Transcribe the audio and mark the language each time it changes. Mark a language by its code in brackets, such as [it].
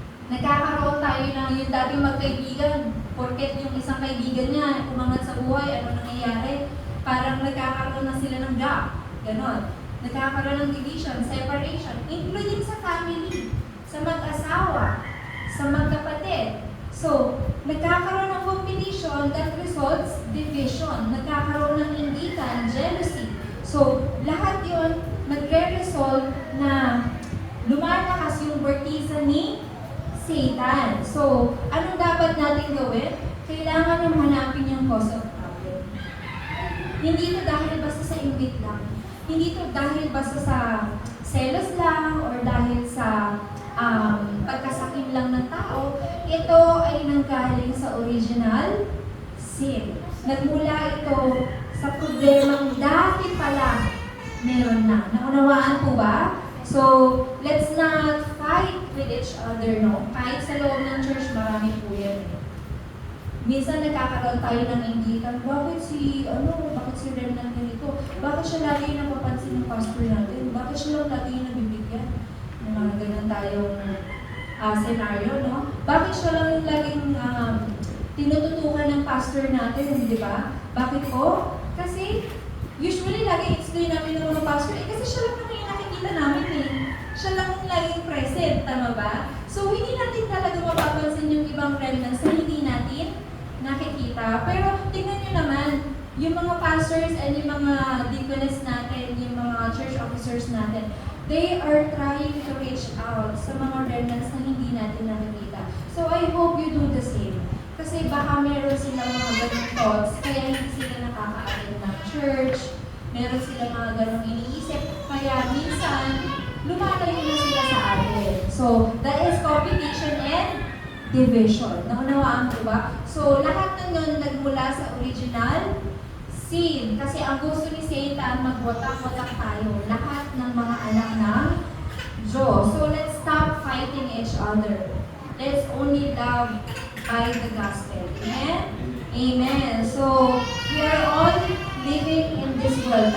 [tl] Nagkakaroon tayo ng yung dating magkaibigan, porket yung isang kaibigan niya umangat sa buhay, ano nangyayari? Parang nagkakaroon na sila ng gap. Ganon. Nagkakaroon ng division, separation, including sa family, sa mag-asawa, sa magkapatid. [en] So, [tl] nagkakaroon ng [en] competition that results division. [tl] Nagkakaroon ng inggitan, jealousy. So, lahat yon magre-result na lumalakas yung bertisa ni Satan. So, anong dapat natin gawin? Kailangan yung hanapin yung cause of problem. Hindi ito dahil basta sa inggit lang. Hindi ito dahil basta sa selos lang or dahil sa pagkasakim lang ng tao. Ito ay nanggaling sa original sin. Nagmula ito sa problemang dati pa lang meron na. Naunawaan po ba? [en] So, let's not fight with each other, no? [tl] Kahit sa loob ng church, marami po yan. Minsan nagkakaroon tayo ng inggitan, bakit si Ren lang ganito? Bakit siya lagi napapansin ng pastor natin? Bakit siya lang lagi nabibigyan? May mga ganun tayong scenario, no? Bakit siya lang yung laging tinututukan ng pastor natin, di ba? Bakit po? Kasi usually lagi explain namin ng mga pastor, kasi siya lang naman yung nakikita namin eh. Siya lang yung laging present, tama ba? So hindi natin talaga mapapansin yung ibang remnants na hindi natin nakikita. Pero tingnan nyo naman, yung mga pastors and yung mga deaconess natin, yung mga church officers natin, [en] they are trying to reach out [tl] sa mga remnants na hindi natin nakikita. [en] So I hope you do the same. [tl] Kasi baka meron silang mga ganong thoughts, kaya hindi sila nakaka-attend ng church, meron silang mga ganong iniisip, kaya minsan, lumalayo na sila sa atin. [en] So, that is competition and division. [tl] Naunawaan ko ba? So, lahat ng yun nagmula sa original sin. Kasi ang gusto ni Satan, magwatak-watak tayo. Lahat ng mga anak ng Diyos. [en] So, let's stop fighting each other. Let's only love by the gospel. Amen? Amen. So, we are all living in this world.